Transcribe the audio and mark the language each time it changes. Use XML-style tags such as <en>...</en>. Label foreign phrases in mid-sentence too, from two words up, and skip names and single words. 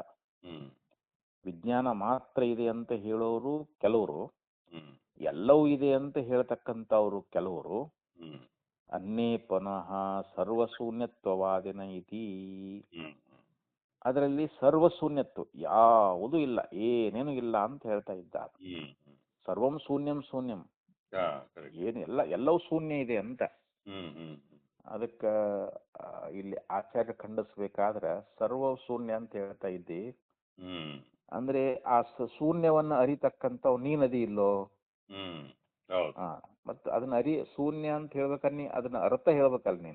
<kn>ವಿಜ್ಞಾನ ಮಾತ್ರ ಇದೆ ಅಂತ ಹೇಳೋರು ಕೆಲವರು, ಎಲ್ಲವೂ ಇದೆ ಅಂತ ಹೇಳ್ತಕ್ಕಂಥವ್ರು ಕೆಲವರು.</kn> <sa>ಅನ್ನೇ ಪುನಃ ಸರ್ವಶೂನ್ಯತ್ವವಾದಿನ ಇತಿ.</sa> <kn>ಅದರಲ್ಲಿ ಸರ್ವಶೂನ್ಯತ್ವ, ಯಾವುದೂ ಇಲ್ಲ, ಏನೇನು ಇಲ್ಲ ಅಂತ ಹೇಳ್ತಾ ಇದ್ದಾರೆ.</kn> <sa>ಸರ್ವಂ ಶೂನ್ಯಂ ಶೂನ್ಯಂ,</sa> <kn>ಏನು ಎಲ್ಲವೂ ಶೂನ್ಯ ಇದೆ ಅಂತ. ಅದಕ್ಕೆ ಇಲ್ಲಿ ಆಚಾರ್ಯ ಖಂಡಿಸ್ಬೇಕಾದ್ರೆ ಸರ್ವ ಶೂನ್ಯ ಅಂತ ಹೇಳ್ತಾ ಇದ್ದಿ. ಅಂದ್ರೆ ಆ ಶೂನ್ಯವನ್ನ ಅರಿತಕ್ಕಂಥವ್ ನೀನದಿ ಇಲ್ಲೋ. ಮತ್ತ ಅದನ್ನ ಶೂನ್ಯ ಅಂತ ಹೇಳ್ಬೇಕನ್ನ ಅದನ್ನ ಅರ್ಥ ಹೇಳ್ಬೇಕಲ್ಲ ನೀನ್.</kn>